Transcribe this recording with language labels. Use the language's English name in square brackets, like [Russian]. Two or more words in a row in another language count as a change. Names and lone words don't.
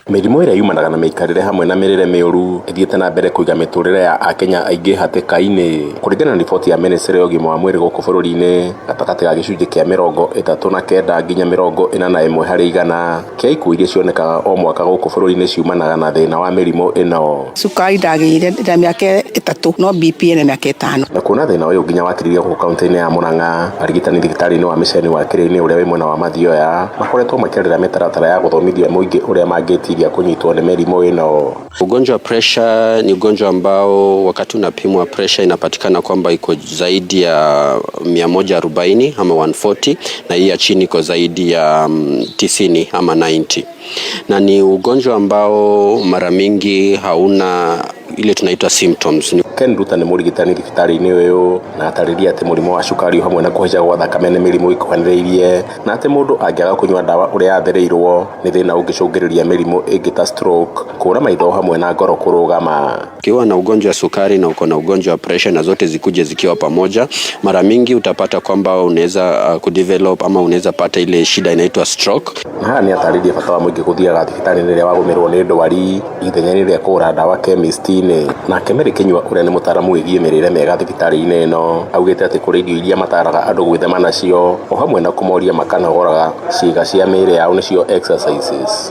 [Kikuyu] Mirimu iria yumanaga na miikarire hamwe na mirire miuru ithiete na mbere kuiga miturire ya Akenya aingi hatikaini kuringana na riboti ya ministry ya ugima wa mwiri guku bururi-ini gatakati ga gicunji kia 39 nginya 41 hari igana kia ikuũ iria cionekaga o mwaka guku bururi-ini ciumanaga na thina wa mirimu ino. Cukari ndagĩire ndĩ mĩaka 3 no BP nĩ mĩaka 5 na kuna thina uyu nginya wakiririo guku kaunti-ini ya Murang'a arigitani thibitari-ini wa Miceni wa Kirĩini uria wi mwena wa Mathioya makoretwo makĩarĩra mĩtaratara ya guthomithia muingi uria mangĩtiria kunyitwo ni mĩrimũ ino. [Swahili] Ugonjwa wa pressure ni ugonjwa ambao wakati unapimwa pressure inapatikana kwamba iko zaidi ya 140 ama 140 na hii ya chini iko zaidi ya 90 ama 90. Na ni ugonjwa ambao mara mingi hauna ile tunaitwa symptoms. [Kikuyu] Ken Ruta ni murigitani thibitari-ini uyu na atariria ati murimu wa cukari hamwe na kuhaica gwa thakame ni mirimu ikuhaniriirie na ati mundu angiaga kunyua dawa uria yathereirwo ni thina ungicungiriria mirimu ingi ta stroke, kura maitho hamwe na ngoro kurugama. [Swahili] Ukiwa na ugonjwa wa sukari na uko na ugonjwa wa pressure na zote zikuje zikiwa pamoja, mara mingi utapata kwamba unaweza kudevelop ama unaweza pata ile shida inaitwa stroke. [Kikuyu] Na ni atariria bata wa muingi kuthiaga thibitari-ini ria wagumirwo ni ndwari ithenya-ini ria kura dawa chemist thibitarĩ-inĩ. Nake Mary Kinyua ũrĩa nĩ mũtaaramu wĩgiĩ mĩrĩre mĩega thibitarĩ-inĩ ĩno augĩte atĩ kũrĩ irio iria mataraga andũ gwĩthema nacio o hamwe na kũmoria makanogoraga ciĩga cia mĩĩrĩ yao nĩcio exercises.